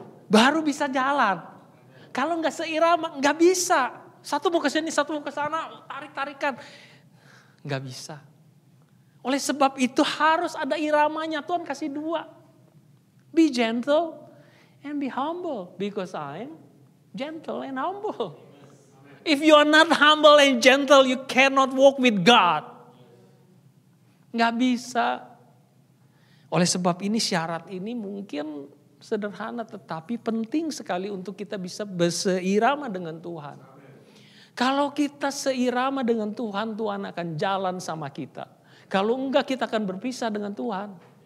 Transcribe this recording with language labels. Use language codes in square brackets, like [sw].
[id] Baru bisa jalan. Kalau nggak seirama, nggak bisa. Satu mau ke sini, satu mau ke sana, tarik-tarikan. Nggak bisa. Oleh sebab itu harus ada iramanya. Tuhan kasih 2. [en] Be gentle and be humble. Because I'm gentle and humble. If you are not humble and gentle, you cannot walk with God. [id] Nggak bisa. Oleh sebab ini syarat ini mungkin sederhana tetapi penting sekali untuk kita bisa berseirama dengan Tuhan. Kalau kita seirama dengan Tuhan, Tuhan akan jalan sama kita. Kalau enggak kita akan berpisah dengan Tuhan.